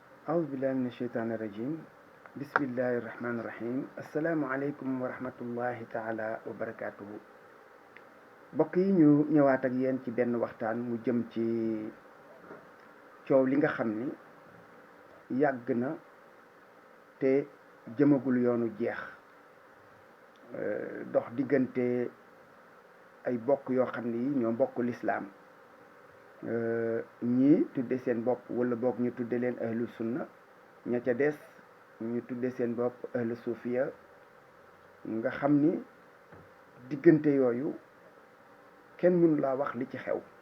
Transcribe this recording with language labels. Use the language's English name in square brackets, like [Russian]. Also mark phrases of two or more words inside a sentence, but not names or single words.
[Arabic] أعوذ بالله من الشيطان الرجيم بسم الله الرحمن الرحيم السلام عليكم ورحمة الله تعالى وبركاته [Wolof] mbokk yi ñu ñëwaat ak yéen ci benn waxtaan mu jëm ci coow li nga xam ni yàgg na te jëmagul yoonu jeex dox diggante ay bokk yoo xam ni ñoo bokk lislaam ñii tudde seen bopp wala boog ñu tudde leen [Arabic] أهل السنة [Wolof] ña ca des ñu tudde seen bopp [Arabic] أهل الصوفية [Wolof] nga xam ni diggante yooyu kenn mënu laa wax li ci xew